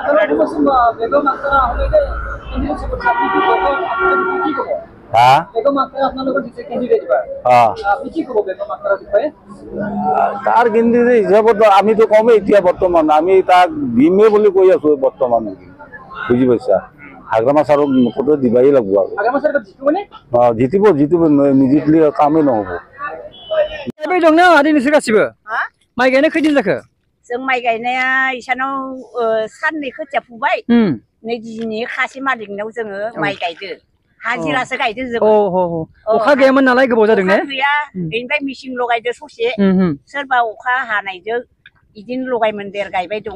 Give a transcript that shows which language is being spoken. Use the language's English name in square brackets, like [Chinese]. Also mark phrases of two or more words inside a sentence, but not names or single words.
[Assamese] তাৰ কেন্দ্ৰীয় হিচাপত আমিতো কমেই এতিয়া বৰ্তমান আমি তাক দিমেই বুলি কৈ আছো বৰ্তমান, বুজি পাইছা? হাগ্ৰামা ছাৰক মুখতে দিবাই লাগিব আৰু জিতিব নিজিতলি কামেই নহ'ব। [Bodo] माइ गायनाय खैदिन जाखो? जों माइ गायनाया इसानाव साननै खोथिया फुबाय, नै दिनै खासि मालिकनाव जोङो माइ गायदो, हाजिरासो गायदो जों। अखा गैयामोन नालाय गोबाव जादों ने? गैया, बेनिफ्राय मेचिन लगायदो ससे, सोरबा अखा हानायजों इदिनो लगायमोन देर गायबाय दङ।